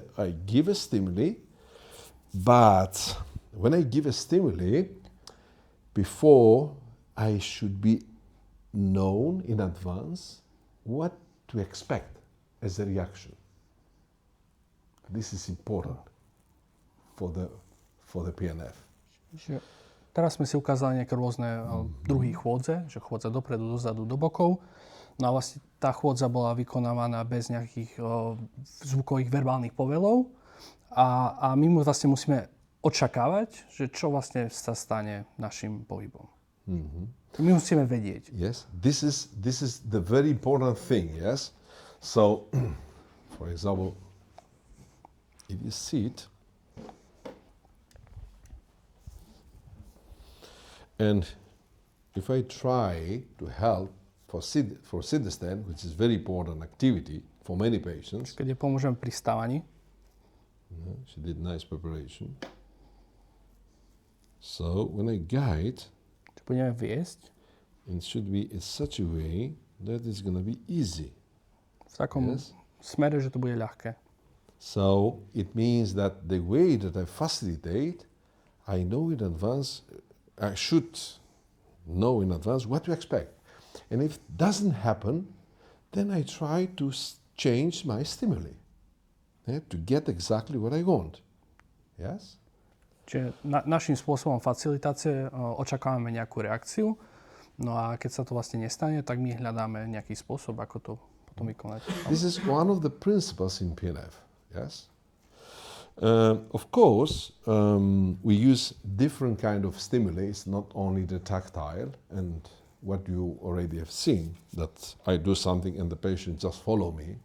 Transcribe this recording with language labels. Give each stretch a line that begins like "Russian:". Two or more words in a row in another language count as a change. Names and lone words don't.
English: I give a stimuli, but when I give a stimuli, before I should be known in advance what to expect as a reaction. This is important for the PNF.
Slovak: Čiže teraz sme si ukázali nejaké rôzne druhy chôdze, že chôdza dopredu, dozadu, do bokov. No a vlastne tá chôdza bola vykonávaná bez nejakých zvukových verbálnych povelov. A my mu vlastne musíme očakávať, že čo vlastne sa stane našim pohybom. My musíme vedieť.
English: Yes, this is the very important thing, yes? So, for example, if you sit and if I try to help for sit stand, which is very important activity for many patients.
Slovak: Keď je pomôžem pri stávaní.
English: She did nice preparation. So when I guide,
Slovak: budeme viesť,
English: it should be in such a way that it's going to be easy.
Slovak: V takom smere, že to bude ľahké.
English: So it means that the way that I facilitate, I know in advance, I should know in advance what to expect. And if it doesn't happen, then I try to change my stimuli to get exactly what I want. Yes?
Slovak: Čiže našim spôsobom facilitácie očakávame nejakú reakciu, no a keď sa to vlastne nestane, tak my hľadáme nejaký spôsob, ako to potom vykonať.
English: This is one of the principles in PNF, yes? Of course, we use different kind of stimulus, not only the tactile and what you already have seen, that I do something and the patient just follow me.